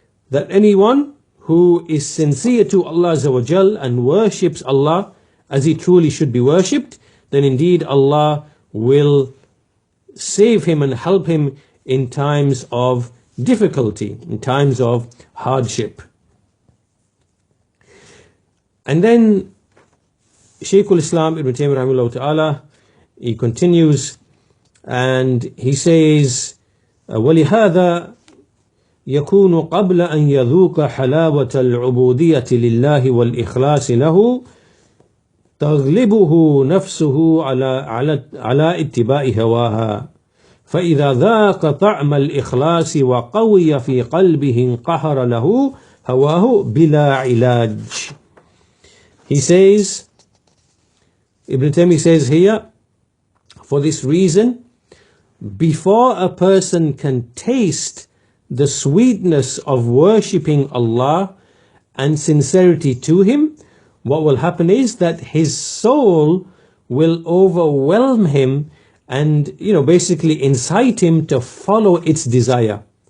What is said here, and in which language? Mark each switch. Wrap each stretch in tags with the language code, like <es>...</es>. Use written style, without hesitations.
<en>That anyone who is sincere to Allah Azza wa Jal and worships Allah as he truly should be worshipped, then indeed Allah will save him and help him in times of difficulty, in times of hardship. And then Shaykh al-Islam Ibn Taymiyyah rahimahullah ta'ala, he continues and he says,</en> <ar>وَلِهَذَا يكون قبل أن يذوق حلاوة العبودية لله والإخلاص له تغلبه نفسه على اتباع هواها، فإذا ذاق طعم الإخلاص وقوي في قلبه انقهر له هواه بلا علاج.</ar> <en>He says, Ibn Taymiyyah says here, for this reason, before a person can taste the sweetness of worshipping Allah and sincerity to Him, what will happen is that his soul will overwhelm him and, basically incite him to follow its desire.</en>